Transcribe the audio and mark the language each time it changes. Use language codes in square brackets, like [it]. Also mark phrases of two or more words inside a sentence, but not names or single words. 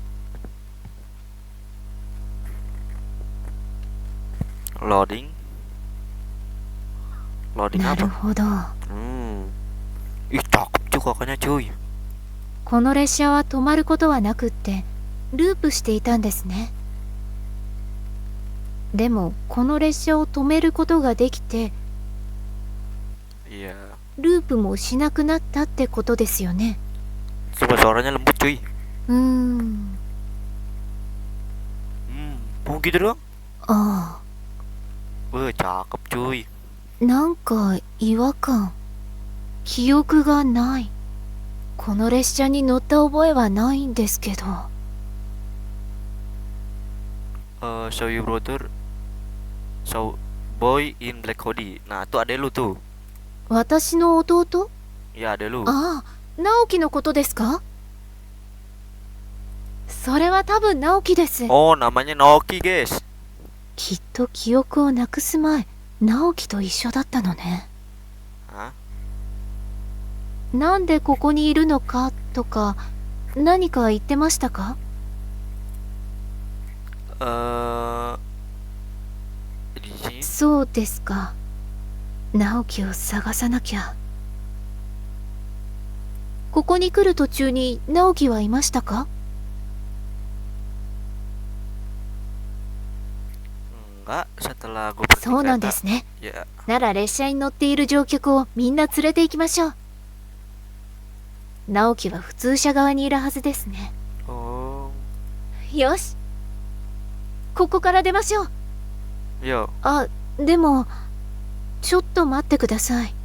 [en] Loading. Loading [ja] なる [id] apa? [ja] ほど。 Hmm. [id] Ih, cakep cuy kakaknya cuy. [ja] この列車は止まることはなくって、ループしていたんですね。でも、この列車を止めることができて、 [id] Iya. [ja] ループもしなくなったってことですよね。 [id] Coba suaranya lembut cuy. [ja] うーん。 [id] Oh gitu doang. [ja] あ [id] Cakep cuy. [ja] あ、なんか違和感。記憶がない。この列車に乗った覚えはないんですけど。 [en] Show you brother. Show boy in black hoodie. [id] Nah, itu adek lu tuh. [ja] 私の弟？ [id] Ya, adek lu. [ja] ああ、直樹のことですか？それは多分直樹です。 [id] Oh, namanya Naoki, guys. [ja] きっと記憶をなくす前、 直樹と一緒だったのね。 Hah? なんでここにいるのかとか何か言ってましたか？ [id] Eh, di sini [ja] そうですか。直樹を探さなきゃ。ここに来る途中に直樹はいましたか？ [id] enggak setelah gue berhenti [ja] そうなんで [id] kereta. [ja] すね。 [id] Ya, [ja] なら列車に乗っている乗客をみんな連れて行きましょう。直樹は普通車側にいるはずですね。 oh, よし、ここから出ましょう。 yo, あ、でもちょっと待ってください。